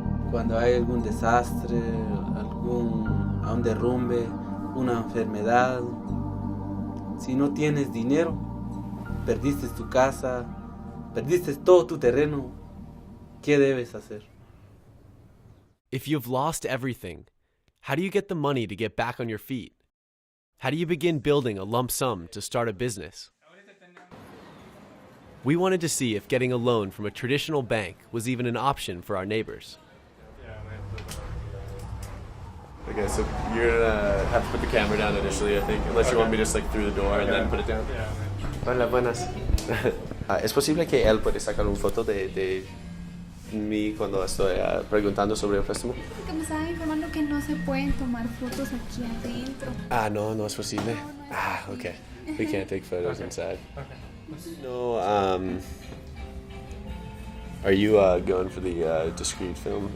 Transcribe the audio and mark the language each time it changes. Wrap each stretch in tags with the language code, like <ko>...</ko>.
<es>Cuando hay algún desastre, un derrumbe, una enfermedad, si no tienes dinero, perdiste tu casa, perdiste todo tu terreno, ¿qué debes hacer?</es> <en>If you've lost everything, how do you get the money to get back on your feet? How do you begin building a lump sum to start a business? We wanted to see if getting a loan from a traditional bank was even an option for our neighbors. Okay, so you're gonna have to put the camera down initially, I think, unless you want me just like through the door and then put it down.</en> <es>Hola, buenas. ¿Es posible que él puede sacar una foto de mí cuando estoy preguntando sobre el préstamo? Porque me estaban informando que no se pueden tomar fotos aquí adentro. No es posible. Okay.</es> <en>We can't take photos inside. No, are you going for the discrete film?</en>